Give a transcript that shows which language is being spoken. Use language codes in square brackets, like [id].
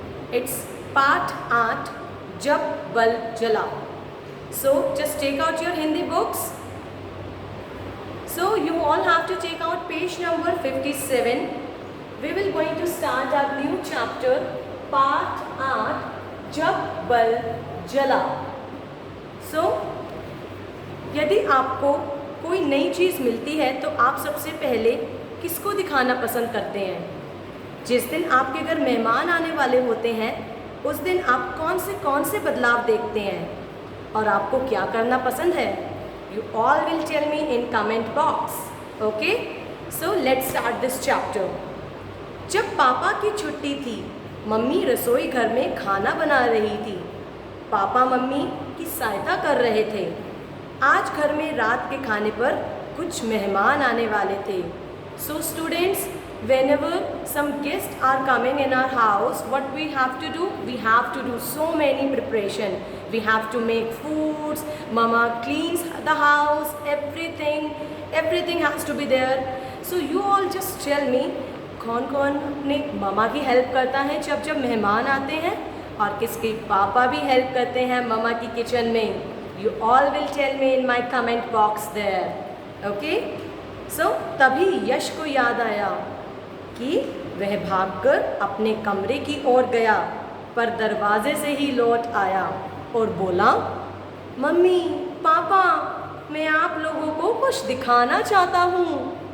[en] It's part 8, Jab Bal Jala. So just take out your Hindi books. So you all have to take out page number 57. We will going to start our new chapter, part 8, Jab Bal Jala. [hi] So यदि आपको कोई नई चीज़ मिलती है तो आप सबसे पहले किसको दिखाना पसंद करते हैं? जिस दिन आपके घर मेहमान आने वाले होते हैं उस दिन आप कौन से बदलाव देखते हैं और आपको क्या करना पसंद है? [en] You all will tell me in comment box. Okay, so let's start this chapter. [hi] जब पापा की छुट्टी थी, मम्मी रसोई घर में खाना बना रही थी. पापा मम्मी की सहायता कर रहे थे. आज घर में रात के खाने पर कुछ मेहमान आने वाले थे. [en] So students, whenever some guests are coming in our house, what we have to do? We have to do so many preparation. We have to make foods. Mama cleans the house. Everything has to be there. So you all just tell me, [hi] कौन अपने mama की help करता है जब मेहमान आते हैं और किसके पापा भी हेल्प करते हैं ममा की किचन में? [en] You all will tell me in my comment box there. Okay? [hi] So तभी यश को याद आया कि वह भागकर अपने कमरे की ओर गया, पर दरवाजे से ही लौट आया और बोला, मम्मी पापा, मैं आप लोगों को कुछ दिखाना चाहता हूँ.